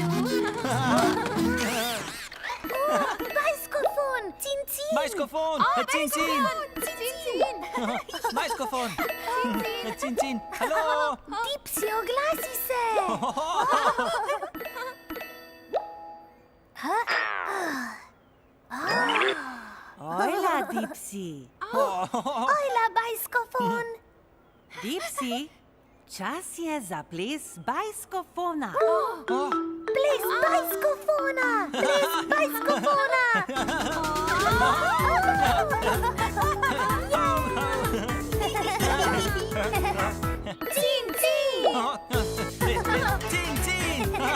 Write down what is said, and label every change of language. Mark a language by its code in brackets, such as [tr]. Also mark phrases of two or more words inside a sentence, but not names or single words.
[sl] Bajskofon, cin. Bajskofon, cin, cin. Bajskofon, cin, cin. Halo. Dipsy, oglasi se. Ojla, Dipsy. Ojla, bajskofon. Dipsy, čas je za ples bajskofona. Ples bajskofona. Cin. Cin, cin.